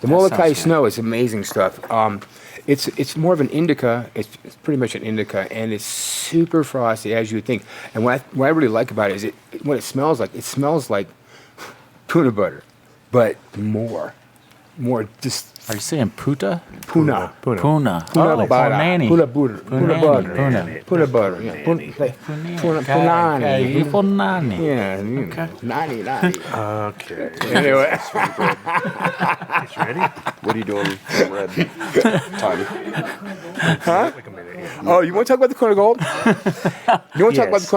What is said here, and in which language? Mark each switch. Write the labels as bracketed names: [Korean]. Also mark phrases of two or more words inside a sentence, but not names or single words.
[English] The Molokai Snow is amazing stuff. It's more of an indica. It's pretty much an indica, and it's super frosty as you would think. And what I really like about it is what it smells like Puna butter, but more just. Are you saying puta? Puna. Puna. Puna Oh, butter. punani. Puna butter. Puna butter. Puna. Puna butter. Yeah. Punani. Punani. Yeah. Nani. Okay. Anyway. It's ready. What are you doing from Red? Tommy? Huh? Like a minute. Yeah. Oh, you want to talk about the Kona Gold? You want to talk about the Kona